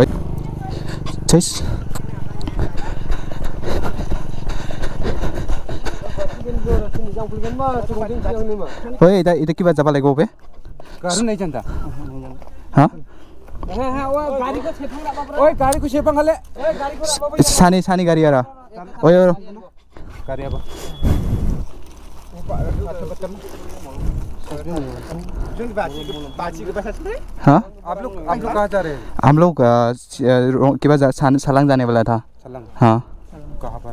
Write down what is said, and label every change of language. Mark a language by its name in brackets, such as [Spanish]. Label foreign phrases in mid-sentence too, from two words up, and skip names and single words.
[Assamese] এতিয়া কিবা যাব লাগিব বে হা সানি গাড়ী আৰু [Hindi] हाँ हम लोग क्या छलांग जाने वाला था हाँ कहाँ पर